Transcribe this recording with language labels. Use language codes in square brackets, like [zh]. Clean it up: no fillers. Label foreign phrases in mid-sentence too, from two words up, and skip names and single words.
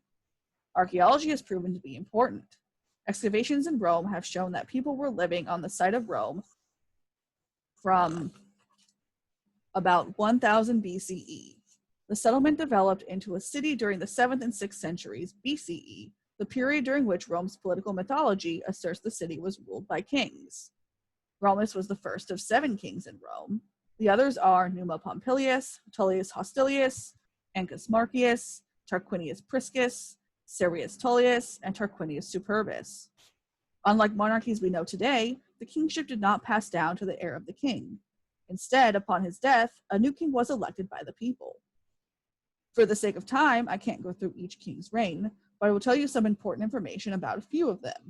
[en] Archaeology has proven to be important. Excavations in Rome have shown that people were living on the site of Rome from about 1000 BCE. The settlement developed into a city during the 7th and 6th centuries BCE, the period during which Rome's political mythology asserts the city was ruled by kings. Romulus was the first of 7 kings in Rome. The others are Numa Pompilius, Tullius Hostilius, Ancus Marcius, Tarquinius Priscus, Servius Tullius, and Tarquinius Superbus. Unlike monarchies we know today, the kingship did not pass down to the heir of the king. Instead, upon his death, a new king was elected by the people. For the sake of time, I can't go through each king's reign, but I will tell you some important information about a few of them.